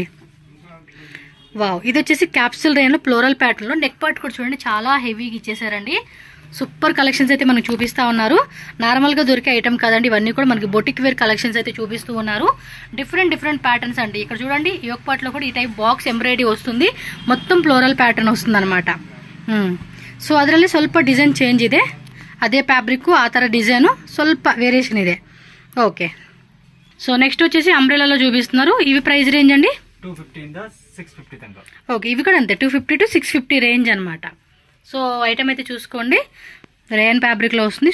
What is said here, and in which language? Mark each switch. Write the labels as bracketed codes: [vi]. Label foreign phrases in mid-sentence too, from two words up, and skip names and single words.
[te] వావ్, ఇది వచ్చేసి [en] capsule rayon [te] లో [en] floral pattern [te] లో [en] neck part [te] కూడా చూడండి చాలా హెవీగా ఇచ్చేసారండి. [en] super collections [te] అయితే మనకు చూపిస్తా ఉన్నారు. నార్మల్ గా దొరికే ఐటమ్ కాదండి, ఇవన్నీ కూడా మనకి [en] boutique wear collections [te] అయితే చూపిస్తూ ఉన్నారు. [en] different patterns [te] అండి. ఇక్కడ చూడండి [en] yoke part [te] లో కూడా ఈ [en] type box embroidery [te] వస్తుంది, మొత్తం [en] floral pattern [te] వస్తుంది అనమాట. [kn] సో ಅದರಲ್ಲಿ ಸ್ವಲ್ಪ [en] design change [kn] ಇದೆ. అదే ఫ్యాబ్రిక్ ఆ ತರ డిజైన్ ಸ್ವಲ್ಪ వేరియేషన్ ಇದೆ. [en] okay, so next [te] వచ్చేసి అంబ్రెల్లాలో చూపిస్తున్నారు. ఇవి [en] price range [te] అండి 250 ఓకే, ఇవి కూడా అంతే 250 to 650 రేంజ్ అనమాట. సో ఐటమ్ అయితే చూసుకోండి, [en] rayon fabric [te] లో వస్తుంది.